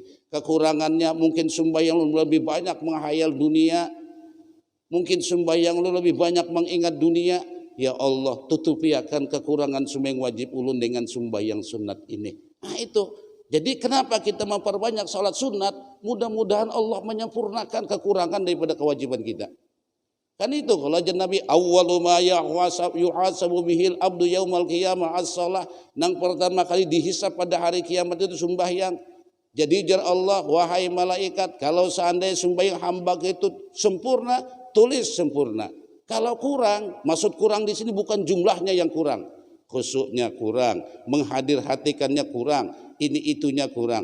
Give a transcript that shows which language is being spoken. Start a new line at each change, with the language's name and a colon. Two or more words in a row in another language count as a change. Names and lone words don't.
Indonesian: Kekurangannya mungkin sembahyang ulun lebih banyak menghayal dunia, mungkin sembahyang ulun lebih banyak mengingat dunia. Ya Allah tutupi akan kekurangan sembahyang wajib ulun dengan sembahyang sunat ini. Nah itu. Jadi kenapa kita memperbanyak salat sunat? Mudah-mudahan Allah menyempurnakan kekurangan daripada kewajiban kita. Kan itu kalau aja Nabi
Arabic: أول ما يحاسب به العبد يوم القيامة الصلاة,
Indonesian: nang pertama kali dihisab pada hari kiamat itu sembahyang. Jadi jar Allah, wahai malaikat, kalau seandainya sembahyang hamba itu sempurna, tulis sempurna. Kalau kurang, maksud kurang di sini bukan jumlahnya yang kurang, khusyuknya kurang, menghadirhatikannya kurang, ini itunya kurang.